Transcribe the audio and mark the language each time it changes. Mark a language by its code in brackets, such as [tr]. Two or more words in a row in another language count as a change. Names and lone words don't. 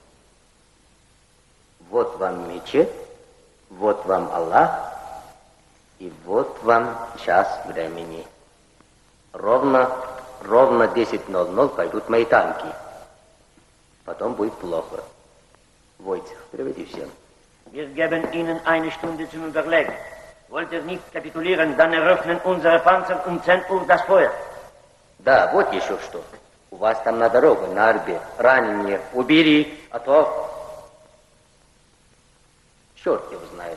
[ru] Вот вам мечеть, вот вам Аллах, и вот вам час времени. Ровно 10:00 пойдут мои танки. Потом будет плохо. Войцех, приведи всем. [de] Wir geben Ihnen eine Stunde zum Überlegen. Wollt ihr nicht kapitulieren, dann eröffnen unsere Panzer um 10 Uhr das Feuer. [ru] Да, вот еще что. У вас там на дорогу, на Арбе, раненые убери, а то... Черт его знает.